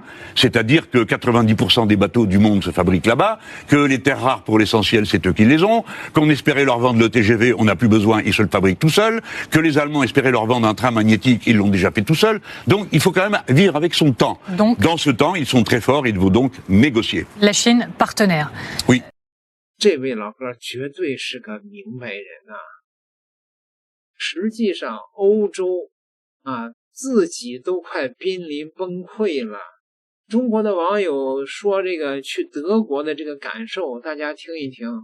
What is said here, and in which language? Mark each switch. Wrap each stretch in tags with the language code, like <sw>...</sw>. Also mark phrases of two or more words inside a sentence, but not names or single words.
<fr>C'est-à-dire que 90% des bateaux du monde se fabriquent là-bas, que les terres rares, pour l'essentiel, c'est eux qui les ont, qu'on espérait leur vendre le TGV, on n'a plus besoin, ils se le fabriquent tout seuls, que les Allemands espéraient leur vendre un train magnétique, ils l'ont déjà fait tout seuls. Donc il faut quand même vivre avec son temps. Donc, dans ce temps, ils sont très forts, il faut donc négocier. La Chine, partenaire. Oui.</fr> <zh>这位老哥绝对是个明白人啊！实际上，欧洲啊，自己都快濒临崩溃了。中国的网友说这个去德国的这个感受，大家听一听。</zh>